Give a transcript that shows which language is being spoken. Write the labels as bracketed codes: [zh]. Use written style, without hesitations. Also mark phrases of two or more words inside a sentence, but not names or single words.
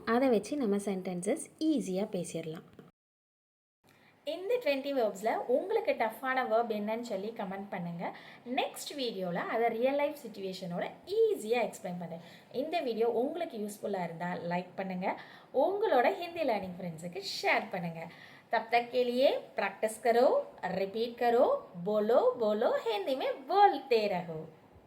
[ta] அதை வச்சு நம்ம [en] sentences easy [ta] பேசிடலாம். இந்த 20 வேர்ப்ஸில் உங்களுக்கு [en] tough verb [ta] என்னன்னு சொல்லி கமெண்ட் பண்ணுங்கள். [en] next video [ta] அதை [en] real life situation easy explain [ta] பண்ணுறேன். இந்த வீடியோ உங்களுக்கு யூஸ்ஃபுல்லாக இருந்தால் லைக் பண்ணுங்கள். உங்களோட [en] Hindi learning friends share [ta] பண்ணுங்கள். [hi] तब तक के लिए प्रैक्टिस करो, रिपीट करो, बोलो बोलो हिंदी में बोलते रहो.